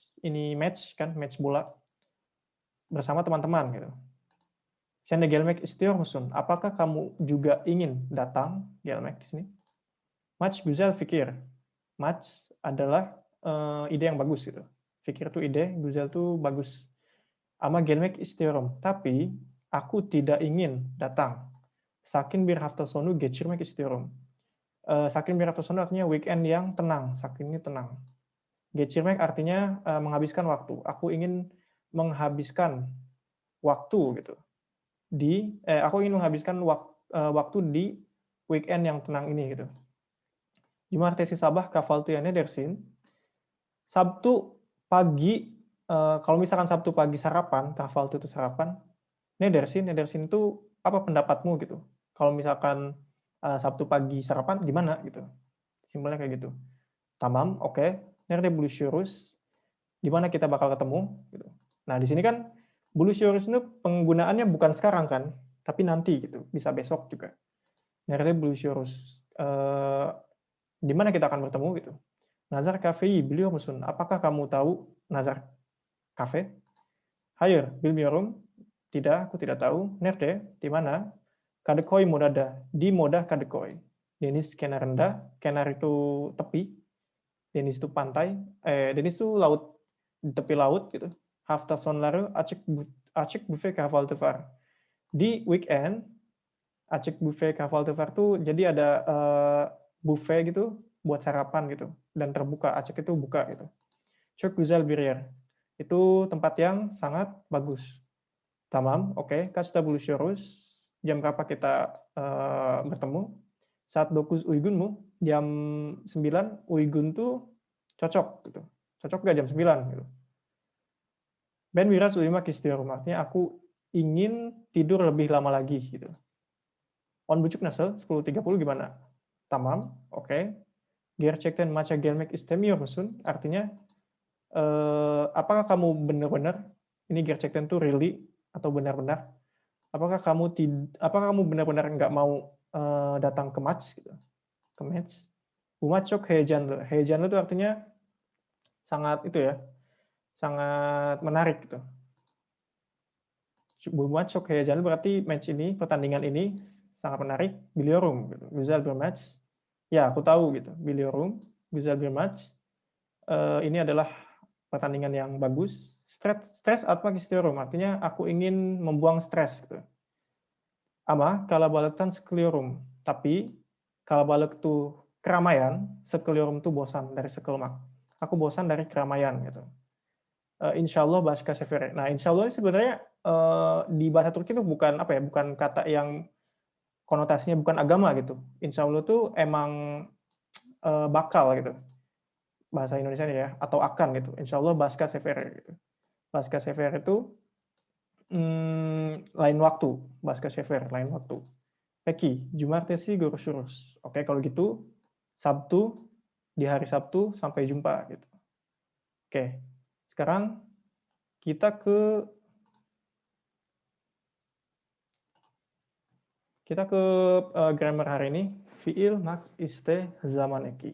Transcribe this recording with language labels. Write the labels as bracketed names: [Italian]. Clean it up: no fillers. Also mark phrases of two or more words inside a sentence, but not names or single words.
[Indonesian] Ini match kan, match bola bersama teman-teman gitu. [Turkish] Sen de gelmek istiyor musun? [Indonesian] Apakah kamu juga ingin datang? [Turkish] Gelmek [Indonesian] di sini. [Turkish] Match güzel fikir. [Indonesian] Match adalah ide yang bagus gitu. Fikir itu ide, güzel itu bagus. [Turkish] Ama gelmek istiyorum. [Indonesian] Tapi aku tidak ingin datang. [Turkish] Sakin bir hafta sonu geçirmek istiyorum. Sakin bir hafta sonu [Indonesian] artinya weekend yang tenang. Sakin ini tenang. Geçirmek artinya menghabiskan waktu. Aku ingin menghabiskan waktu gitu. Aku ingin menghabiskan waktu di weekend yang tenang ini gitu. [Turkish] Cumartesi sabah kahvaltı dersin. [Indonesian] Sabtu pagi, kalau misalkan Sabtu pagi sarapan, kahvaltı itu sarapan. Nedersin itu apa pendapatmu gitu. Kalau misalkan Sabtu pagi sarapan gimana gitu. Simpelnya kayak gitu. [Turkish] Tamam, oke. Nerede buluşuyoruz? [Indonesian] Di mana kita bakal ketemu gitu. Nah, di sini kan buluşuyoruz itu penggunaannya bukan sekarang kan, tapi nanti gitu. Bisa besok juga. [Turkish] Nerede buluşuyoruz? [Indonesian] Di mana kita akan bertemu gitu. [Turkish] Nazar Cafe'yi biliyor musun? [Indonesian] Apakah kamu tahu Nazar Cafe? [Turkish] Hayır, bilmiyorum. [Indonesian] Tidak, aku tidak tahu. Nerede? Di mana? [Turkish] Kadıköy Moda'da. [Indonesian] Di Moda Kadıköy. [Turkish] Deniz kenarında. [Indonesian] Kenar itu tepi. Deniz itu pantai. Deniz itu laut. Di tepi laut gitu. [Turkish] Hafta sonları açık büfe kahvaltı var. [Indonesian] Di weekend, [Turkish] açık büfe kahvaltı var [Indonesian] tuh jadi ada buffet gitu buat sarapan gitu dan terbuka. Açık itu buka gitu. [Turkish] Çok güzel bir yer. [Indonesian] Itu tempat yang sangat bagus. [Turkish] Tamam, oke. Kaçta buluşuyoruz? [Indonesian] Jam berapa kita bertemu? [Turkish] Saat 9 uygun mu? [Indonesian] Jam 9 uygun tuh cocok gitu. Cocok nggak jam 9 gitu. [Turkish] Ben biraz uyumak istiyorum. [Indonesian] Artinya aku ingin tidur lebih lama lagi gitu. [Turkish] On buçuk nasıl? 10.30 gimana? Tamam, oke. Gerçekten maça gelmek istemiyor musun? [Indonesian] Artinya apakah kamu benar-benar ini gerçekten tuh really atau benar-benar apakah kamu benar-benar nggak mau datang ke match gitu, ke match? [Turkish] Bu maç çok heyecanlı. [Indonesian] Heyecanlı itu artinya sangat itu ya, sangat menarik gitu. [Turkish] Bu maç çok heyecanlı [Indonesian] berarti match ini, pertandingan ini sangat menarik. Biliyorum gitu. [Turkish] Güzel bir match. [Indonesian] Ya, aku tahu gitu. [Turkish] Biliyorum. Güzel bir match. [Indonesian] Ini adalah pertandingan yang bagus. [Turkish] Stres atmak istiyorum. [Indonesian] Artinya aku ingin membuang stres gitu. [Turkish] Ama kalabalıktan sıkılıyorum. [Indonesian] Tapi kalabalık itu keramaian, sıkılıyorum itu bosan dari sıkılmak. Aku bosan dari keramaian gitu. [Turkish] Insyaallah başka sefere. [Indonesian] Nah, insyaallah sebenarnya di bahasa Turki itu bukan apa ya, bukan kata yang konotasinya bukan agama gitu. Insyaallah itu emang bakal gitu. Bahasa Indonesia ya, atau akan gitu. [Turkish] Insyaallah başka sefere [Indonesian] gitu. [Turkish] Başka sefere [Indonesian] itu lain waktu. [Turkish] Başka sefer, [Indonesian] lain waktu. [Turkish] Peki, Cumartesi görüşürüz. [Indonesian] Oke, kalau gitu Sabtu, di hari Sabtu sampai jumpa gitu. Oke. Sekarang kita ke grammar hari ini, [Turkish] fiil, mak, iste, zaman eki.